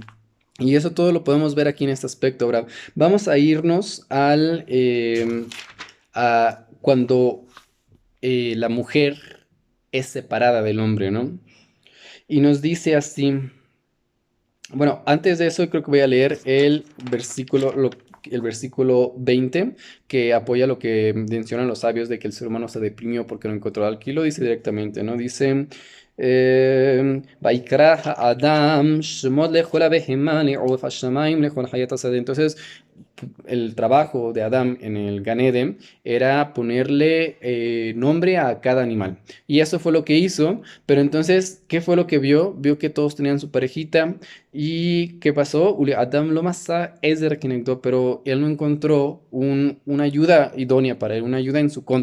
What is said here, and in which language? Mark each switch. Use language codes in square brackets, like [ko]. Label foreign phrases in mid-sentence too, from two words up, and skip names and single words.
[es] Y eso todo lo podemos ver aquí en este aspecto. Ahora, vamos a irnos a cuando la mujer es separada del hombre, ¿no? Y nos dice así. Bueno, antes de eso creo que voy a leer el versículo 20, que apoya lo que mencionan los sabios de que el ser humano se deprimió porque no encontró. Aquí lo dice directamente, ¿no? Dice, [he] "ויקרא אדם שמות לכל הבהמה ולעוף השמים לכל חית השדה". [es] Entonces, el trabajo de Adán en el Gan Eden era ponerle nombre a cada animal. Y eso fue lo que hizo. Pero entonces, ¿qué fue lo que vio? Vio que todos tenían su parejita. ¿Y qué pasó? Adam lo masa es de reconectó, pero él no encontró una ayuda idónea para él, una ayuda en su contra.